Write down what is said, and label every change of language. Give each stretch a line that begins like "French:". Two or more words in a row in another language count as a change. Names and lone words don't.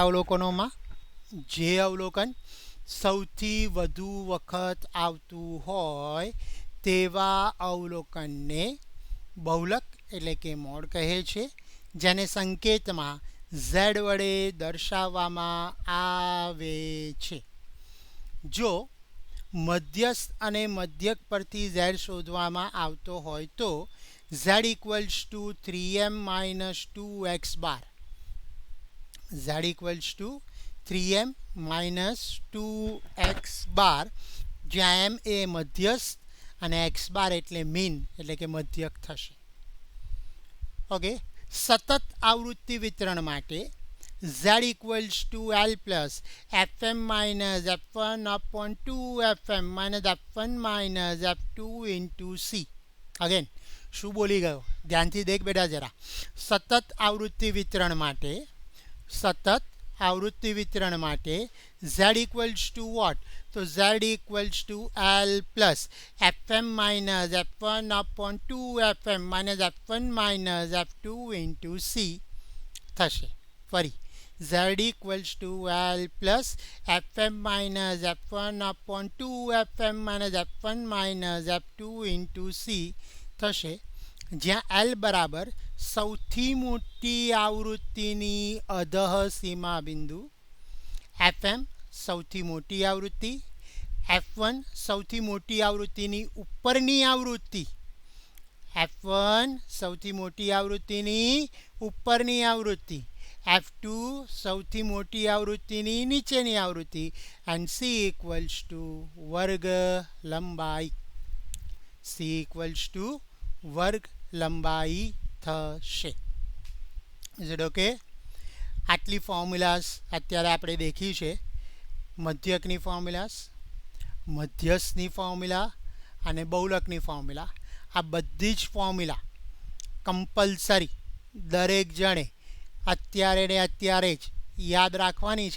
Gujarati: અવલોકનોમાં જે અવલોકન સૌથી વધુ વખત આવતું હોય તેવા અવલોકનને બહુલક એટલે કે મોડ કહે છે જેને સંકેતમાં Z વડે દર્શાવવામાં આવે છે જો મધ્યસ્થ અને મધ્યક પરથી Z શોધવામાં આવતો હોય તો
English: Z equals to 3m minus 2x bar Z equals to 3m minus 2x bar
Gujarati: જ્યાં m એ મધ્યસ્થ અને x bar એટલે મીન એટલે કે મધ્યક થશે ઓકે સતત આવૃત્તિ વિતરણ માટે
English: Z equals to L plus fm minus f1 upon 2fm minus f1 minus f2 into C again
Gujarati: શું બોલી ગયો ધ્યાનથી દેખ બેટા જરા સતત આવૃત્તિ વિતરણ માટે
English: Z equals to what તો Z equals to L plus fm minus f1 upon 2fm minus f1 minus f2 into C
Gujarati: થશે ફરી
English: Z equals to L plus fm minus f1 upon 2fm minus f1 minus f2 into C
Gujarati: થશે જ્યાં L બરાબર સૌથી મોટી આવૃત્તિની અધઃ સીમા બિંદુ fm સૌથી મોટી આવૃત્તિ f1 સૌથી મોટી આવૃત્તિની ઉપરની આવૃત્તિ f1 સૌથી મોટી આવૃત્તિની ઉપરની આવૃત્તિ f2 સૌથી મોટી આવૃત્તિની નીચેની આવૃત્તિ
English: and C equals to
Gujarati: વર્ગ લંબાઈ
English: C equals to
Gujarati: વર્ગ લંબાઈ થશે
English: is it okay
Gujarati: આટલી ફોર્મ્યુલાસ અત્યારે આપણે દેખી છે મધ્યકની ફોર્મ્યુલાસ મધ્યસ્થની ફોર્મ્યુલા અને બહુલકની ફોર્મ્યુલા આ બધી જ ફોર્મ્યુલા કમ્પલસરી દરેક જણે અત્યારે ને અત્યારે જ યાદ રાખવાની છે